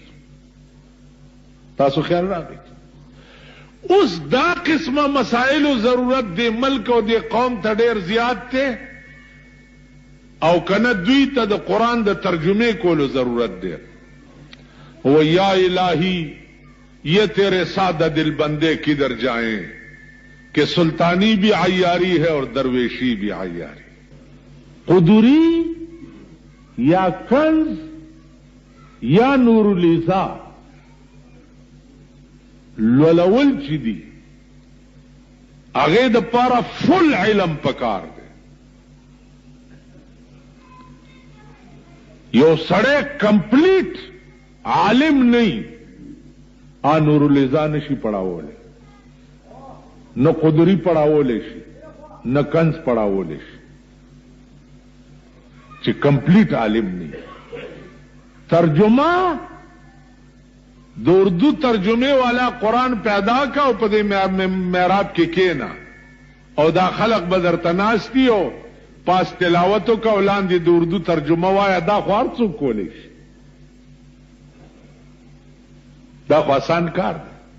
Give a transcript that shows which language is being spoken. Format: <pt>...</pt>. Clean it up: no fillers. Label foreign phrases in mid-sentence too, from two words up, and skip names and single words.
<ps>تاسو خیال راغی؟ اوس دا قسمه مسائلو ضرورت دی ملک او دی قوم ته ډېر زیات دی، او کنه دوی ته د قرآن د ترجمه کولو ضرورت دی.</ps> <ur>و یا الہی یہ تیرے سادہ دل بندے کدھر جائیں کہ سلطانی بھی عیاری ہے اور درویشی بھی عیاری.</ur> <ps>قدوری یا کنز یا نور الیزا لولول چی دی هغه د پاره فل علم پکار دی. یو سړی کمپلیٹ عالم نہیں نور الیزا نشی پڑھاولی، نہ قدری پڑھاولی شی، نہ کنز پڑھاولی شی، چې کمپلیٹ عالم نہیں. ترجمہ د اردو ترجمه والا قرآن پیدا کا او په دې محراب کې کېنا او دا خلق به درته ناستي او پاس تلاوت وکړه او لاندې د اردو ترجمه وایه، دا خو هر څوک کولی شي، دا خو آسان کار دی.</ps>